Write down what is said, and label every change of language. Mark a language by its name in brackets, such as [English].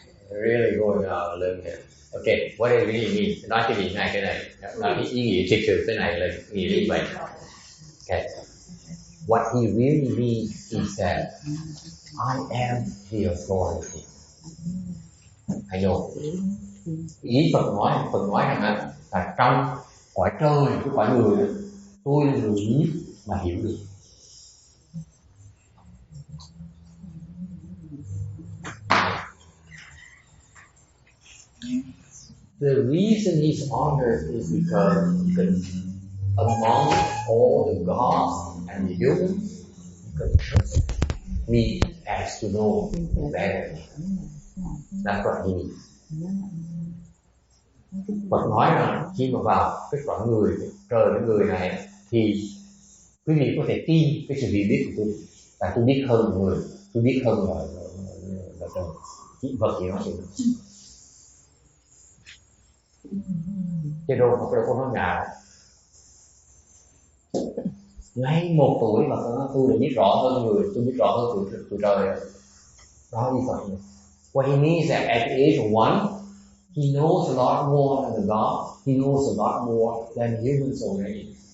[English] Really going out a little bit. Okay, what it really means? [Vietnamese] Nói cái gì này cái này, nói cái ý nghĩa thực sự thế này là nghĩa như vậy. [English] Okay, what he really means is that I am the authority. I know. [Vietnamese] Ý Phật nói rằng là trong cõi trời, cái cõi người, tôi là người duy nhất mà hiểu được. [English] The reason he's honored is because among all the gods and the humans, me as to know better. That's what he means. [Vietnamese] Phật nói rằng khi mà vào cái cõi người, cái trời cái người này, thì quý vị có thể tin cái sự hiểu biết của tôi, và tôi biết hơn người, tôi biết hơn là trời. Chỉ vật gì nói gì nữa. Chứ đâu có nói ngạo. Ngay 1 tuổi mà tôi đã biết rõ hơn người, tôi biết rõ hơn tụi trời. Đó là Phật. [English] What he means that at the age of 1, he knows a lot more than the God. He knows a lot more than humans already.